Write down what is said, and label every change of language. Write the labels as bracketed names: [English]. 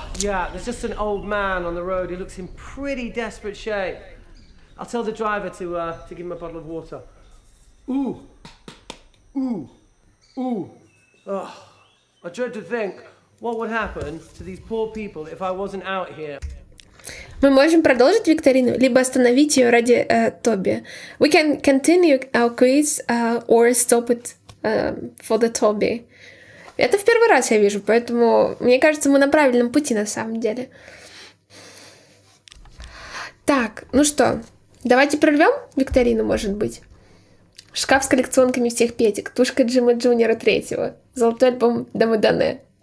[English] Yeah, there's just an old man on the road. He looks in pretty desperate shape. I'll tell the driver to give him a bottle of water. Ooh. Ooh. Ooh. Oh, I dread to think what would happen to these poor people if I wasn't out here. [Russian] Мы можем продолжить викторину, либо остановить ее ради Тоби. [English] We can continue our quiz or stop it for the Toby. [Russian] Это в первый раз я вижу, поэтому мне кажется, мы на правильном пути на самом деле. Так, ну что, давайте прервем викторину, может быть. Шкаф с коллекционками всех петик, тушка Джима Джуниора 3-го, золотой альбом Дамадане.